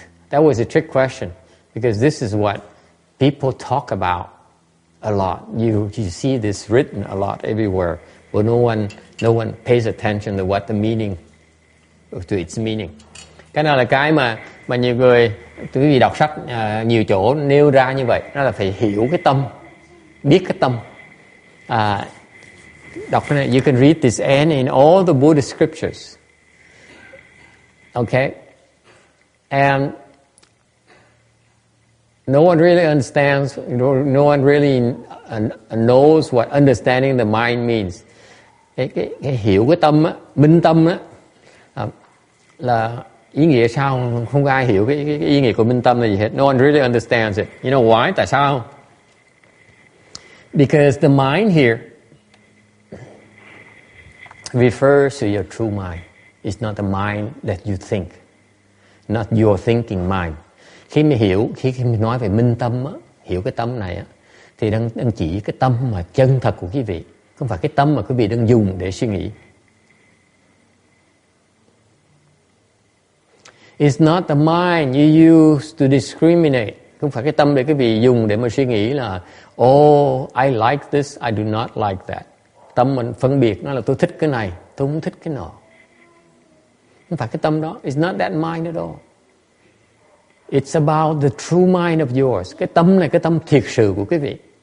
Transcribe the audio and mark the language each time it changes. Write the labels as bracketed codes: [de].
[en] That was a trick question, because this is what people talk about a lot. You see this written a lot everywhere, but no one pays attention to what the meaning, to its meaning. [vi] Cái nào là cái mà nhiều người, quý vị đọc sách nhiều chỗ nêu ra như vậy, đó là phải hiểu cái tâm, biết cái tâm. Đọc cái này, [en] you can read this and in all the Buddhist scriptures. Okay? And no one really understands, no one really knows what understanding the mind means. [vi] Cái hiểu cái tâm á, minh tâm á, là ý nghĩa sao? Không có ai hiểu cái ý nghĩa của minh tâm là gì hết. [en] No one really understands it. You know why? [vi] Tại sao? [en] Because the mind here refers to your true mind. It's not the mind that you think. Not your thinking mind. [vi] Khi mình nói về minh tâm á, hiểu cái tâm này á, thì đang chỉ cái tâm mà chân thật của quý vị, không phải cái tâm mà quý vị đang dùng để suy nghĩ. [en] It's not the mind you use to discriminate. [vi] Không phải cái tâm để quý vị dùng để mà suy nghĩ là [en] oh, I like this, I do not like that. [vi] Tâm mình phân biệt nó là tôi thích cái này, tôi không thích cái nọ. Không phải cái tâm đó. [en] It's not that mind at all. It's about the true mind of yours. [vi] Cái tâm này cái tâm thiệt sự của quý vị.